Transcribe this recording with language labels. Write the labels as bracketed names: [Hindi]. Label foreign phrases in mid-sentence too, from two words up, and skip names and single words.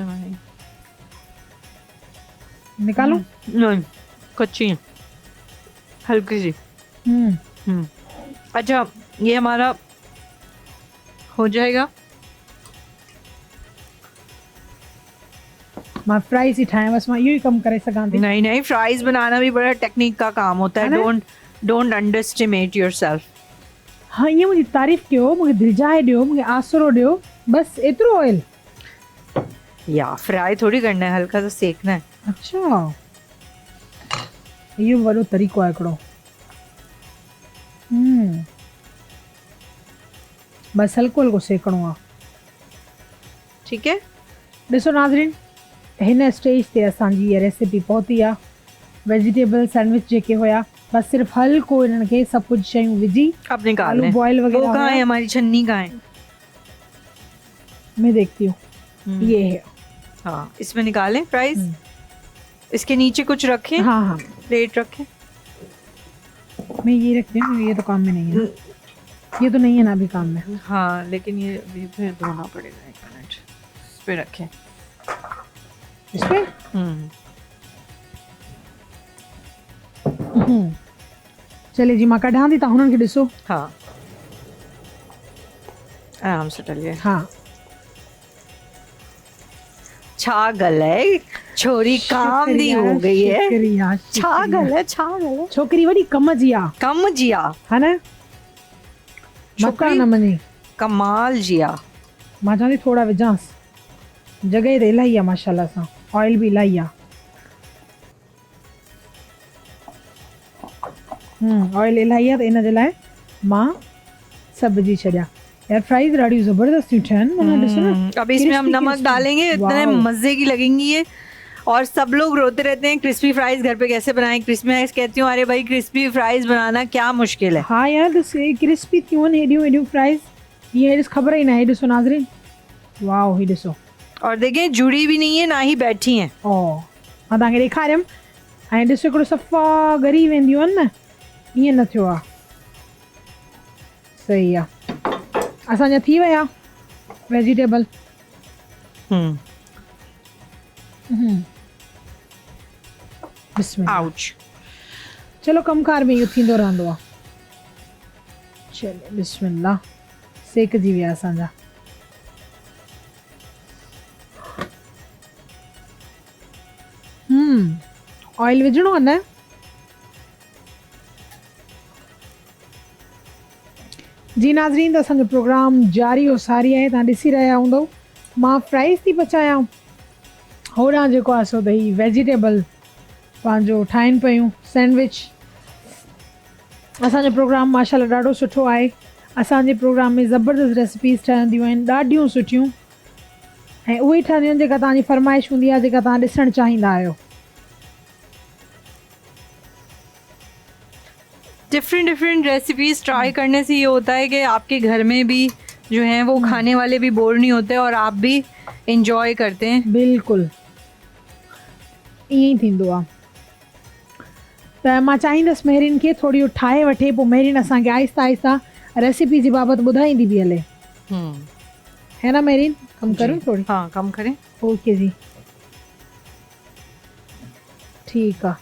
[Urdu] نکالو. نہیں، کچی ہے، ہلکی سی. اچھا، یہ ہمارا ہو جائے گا. [Sindhi] मां फ्राइज ही ठाहियां, बस मां इहो ई कमु करे सघां थी। [Urdu] نہیں نہیں، فرائز بنانا بھی بڑا ٹیکنک کا کام ہوتا ہے. [English] Don't underestimate yourself. [Urdu] ہاں, [Sindhi] ईअं मुंहिंजी तारीफ़ कयो, मूंखे दिलजाए ॾियो, मूंखे आसरो ॾियो, बस एतिरो ऑयल। [Urdu] یا فرائی تھوڑی کرنا ہے، ہلکا سا سینکنا ہے. اچھا, [Sindhi] इहो वॾो तरीक़ो आहे हिकिड़ो। बस हल्को हल्को सेकणो आहे। [Urdu] ٹھیک ہے, [Sindhi] ॾिसो नाज़रीन, हिन स्टेज ते असांजी इहा रेसिपी पहुती आहे। [English] vegetable sandwich [Sindhi] जेके हुया, बस सिर्फ़ु हल्को इन्हनि खे सभु कुझु शयूं विझी, [Urdu] اب نکال آلو لیں. بوائل وغیرہ وہ کہاں ہے, [Sindhi] हुया। [Urdu] ہماری چھننی کہاں ہے? میں دیکھتی ہوں، یہ ہے. ہاں، اس میں نکالیں فرائز. اس کے نیچے کچھ رکھیں. ہاں ہاں, پلیٹ رکھیں. میں یہ رکھتی ہوں، یہ تو کام میں نہیں ہے. یہ تو نہیں ہے نا ابھی کام میں. ہاں، لیکن یہ ابھی پھر دھونا پڑے گا. 1 منٹ، اس پے رکھیں. [Sindhi] इस पे चले जी, मां कढां थी, तव्हां हुननि खे ॾिसो। [Urdu] ہاں، آرام سے ڈالیے. ہاں, [Punjabi] چھا گل اے، چھوری کام دی ہو گئی اے. [Urdu] شکریہ, [Sindhi] छा गल है, छा गल है। छोकिरी वॾी कम जी आहे, कम जिया, हा न? मता न मञे। कमाल जिया। मां चवां थी थोरा विझांसि, जॻह त इलाही आहे माशाल्लाह सां, ऑयल बि इलाही आहे। ऑयल इलाही आहे त इन जे लाइ मां सभु विझी छॾिया। यार फ्राइज ॾाढी ज़बरदस्त ठहनि, माना ॾिसो न। [Urdu] اب اس میں ہم نمک ڈالیں گے، اتنے مزے کی لگیں گی یہ. اور سب لوگ روتے رہتے ہیں [English] crispy fries [Urdu] گھر پے کیسے بنائیں, [English] crispy fries. [Urdu] کہتی ہوں ارے بھائی, [English] crispy fries [Urdu] بنانا کیا مشکل ہے. [Sindhi] हाँ यार, क्रिस्पी थियूं आहिनि हेॾियूं हेॾियूं फ्राइज, ये ॾिस ख़बर ही ना है। ॾिसो नाज़रीन, वाओ, ही ॾिसो। [Urdu] اور دیکھیں، جڑی بھی نہیں ہے نہ ہی بیٹھی ہیں. [Sindhi] ओ, मां तव्हांखे ॾेखारियमि, ऐं ॾिसो हिकिड़ो सफ़ा ॻरी वेंदियूं आहिनि न, ईअं न थियो आहे। सही आहे, असांजा थी विया वेजिटेबल। बिस्मिल्लाह। आउच। चलो, कमकार में इहो थींदो रहंदो आहे। चलो, बिस्मिल्लाह। सेकजी विया असांजा। ऑयल विझणो आहे न? जी नाज़रीन, त असांजो प्रोग्राम जारी और सारी आहे, तव्हां ॾिसी रहिया हूंदव। मां फ्राइज़ थी पचायां, होॾां जेको आहे सो भई वेजिटेबल पंहिंजो ठाहिनि पियूं सैंडविच। असांजो प्रोग्राम माशाल्लाह ॾाढो सुठो आहे। असांजे प्रोग्राम में ज़बरदस्त रेसिपीज़ ठहंदियूं आहिनि, ॾाढियूं सुठियूं, ऐं उहे ई ठहंदियूं आहिनि जेका तव्हांजी फरमाइश हूंदी आहे, जेका तव्हां ॾिसणु चाहींदा आहियो। [English] different recipes try [Urdu] کرنے سے یہ ہوتا ہے کہ آپ کے گھر میں بھی جو ہیں وہ کھانے والے بھی بور نہیں ہوتے اور آپ بھی انجوائے کرتے ہیں. [Sindhi] बिल्कुलु ईअं ई थींदो आहे। त मां चाहींदसि मेहरिन खे थोरी ठाहे वठे, पोइ मेहरिन असांखे आहिस्ता आहिस्ता रेसिपी जी बाबति ॿुधाईंदी बि हले, [Urdu] ہے نا مہرین? کم کروں تھوڑی? ہاں، کم کریں. [Sindhi] ओके जी, ठीक आहे।